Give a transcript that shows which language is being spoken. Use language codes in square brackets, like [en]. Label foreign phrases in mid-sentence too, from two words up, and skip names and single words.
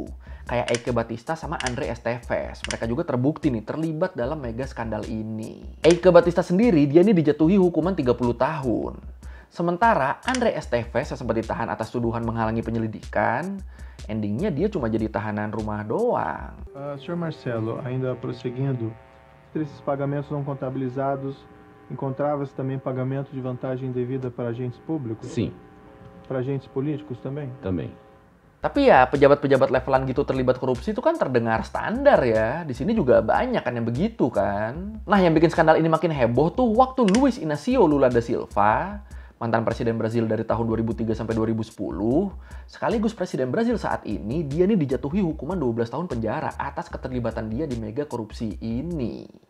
[id] Kayak Eike Batista sama André Esteves. Mereka juga terbukti nih terlibat dalam mega skandal ini. Eike Batista sendiri, dia ini dijatuhi hukuman 30 tahun. Sementara André Esteves yang sempat ditahan atas tuduhan menghalangi penyelidikan, endingnya dia cuma jadi tahanan rumah doang. [pt] Senhor Marcelo, ainda prosseguindo, esses pagamentos não contabilizados, encontrava-se também pagamento de vantagem indevida para agentes públicos? Sim, Para agentes políticos também? também. [id] Tapi ya pejabat-pejabat levelan gitu terlibat korupsi itu kan terdengar standar ya. Di sini juga banyak kan yang begitu kan. Nah yang bikin skandal ini makin heboh tuh waktu Luiz Inácio Lula da Silva, mantan presiden Brazil dari tahun 2003 sampai 2010, sekaligus presiden Brazil saat ini, dia nih dijatuhi hukuman 12 tahun penjara atas keterlibatan dia di mega korupsi ini.